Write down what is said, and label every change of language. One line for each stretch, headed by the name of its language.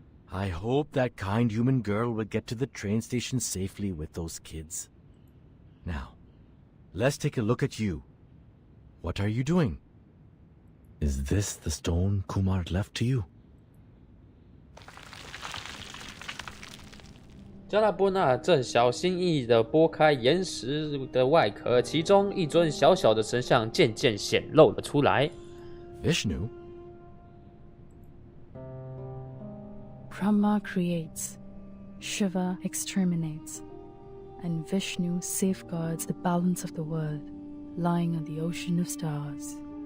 English: I hope that kind human girl will get to the train station safely with those kids. Now, let's take a look at you. What are you doing? Is this the stone Kumar left to you?
Chinese: 加拉波纳正小心翼翼地剥开岩石的外壳，其中一尊小小的神像渐渐显露了出来。
English: Vishnu? Brahma creates, Shiva exterminates, and Vishnu safeguards the balance of the world, lying on the ocean of stars.